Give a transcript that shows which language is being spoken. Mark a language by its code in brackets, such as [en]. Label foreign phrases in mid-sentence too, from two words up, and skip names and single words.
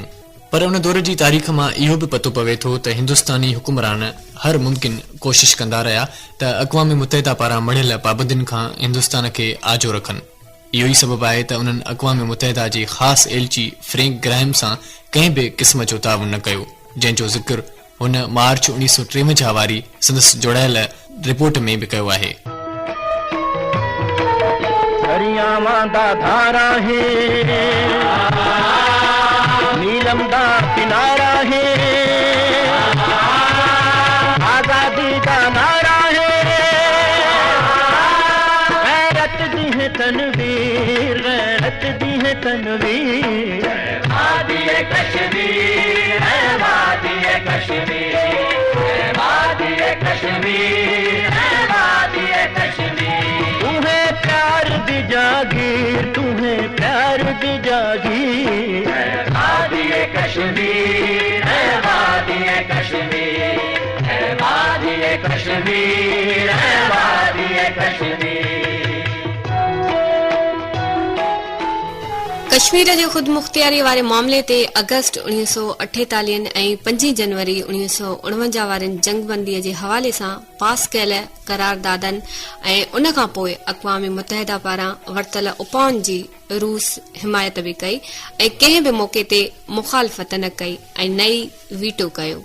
[sd] पर उन दौर जी तारीख़ मां इहो बि पतो पवे थो त हिंदुस्तानी हुकुमरान हर मुमकिन कोशिश कंदा रहिया त अक़वाम मुतहिदा पारां मढ़ियल पाबंदियुनि खां हिंदुस्तान खे आजो रखनि। इहो ई सबबु आहे त उन्हनि अक़वाम मुतहिदा जे ख़ासि एलची फ्रैंक ग्राहम सां कंहिं बि क़िस्म जो ताउन न कयो, जंहिंजो ज़िक्र हुन मार्च 1953 वारी संदसि जोड़ायल रिपोर्ट में बि कयो आहे। [pa] ਦਰਿਆਵਾਂ ਦਾ ਧਾਰਾ ਹੈ, ਨੀਲਮ ਦਾ ਕਿਨਾਰਾ ਹੈ, ਆਜ਼ਾਦੀ ਦਾ ਨਾਰਾ ਹੈ, ਗ਼ੈਰਤ ਦੀ ਹੈ ਤਨਵੀਰ, ਗ਼ੈਰਤ ਦੀ ਹੈ ਤਨਵੀਰ, ਵਾਦੀ ਕਸ਼ਮੀਰ ਹੈ, ਵਾਦੀ ਕਸ਼ਮੀਰ ਹੈ, ਵਾਦੀ ਕਸ਼ਮੀਰ ਹੈ, ਵਾਦੀ ਕਸ਼ਮੀਰ। ਤੁਮ੍ਹੇਂ ਪਿਆਰ ਦੀ ਜਾਗੀਰ, ਤੁਮ੍ਹੇਂ ਪਿਆਰ ਦੀ ਜਾਗੀਰ, ਵਾਦੀ ਕਸ਼ਮੀਰ ਹੈ, ਵਾਦੀ ਕਸ਼ਮੀਰ ਹੈ, ਵਾਦੀ ਕਸ਼ਮੀਰ ਹੈ, ਵਾਦੀ ਕਸ਼ਮੀਰ। [sd] कश्मीर जे ख़ुदि मुख़्तियारी वारे मामले ते अगस्त 1948 ऐं 5 जनवरी 1949 वारनि जंगबंदीअ जे हवाले सां पास कयल करारदादनि ऐं उन खां पोइ अक़वाम मुतहिदा पारां वरितल उपाउनि जी रूस हिमायत बि कई ऐं कंहिं बि मौक़े ते मुखालफ़त न कई ऐं नई वीटो कयो।